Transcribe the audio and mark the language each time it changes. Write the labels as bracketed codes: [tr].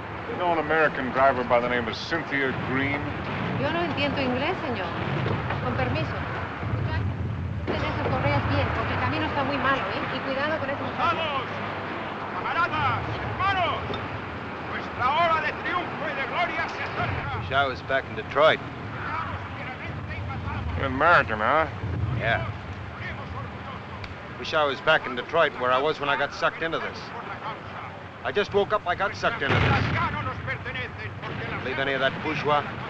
[en] You know an American driver by the name of Cynthia Green? [es] Yo no entiendo inglés, señor. Con permiso. Ten esas correas bien, porque el camino está muy malo, ¿eh? Y cuidado con esos... ¡Vamos! ¡Camaradas! ¡Hermanos! ¡Nuestra hora de triunfo y de gloria se acerca! [en] Wish I was back in Detroit. You're American, huh? Yeah. Wish I was back in Detroit where I was when I got sucked into this. I just woke up, I got sucked into this. Believe any of that bourgeois?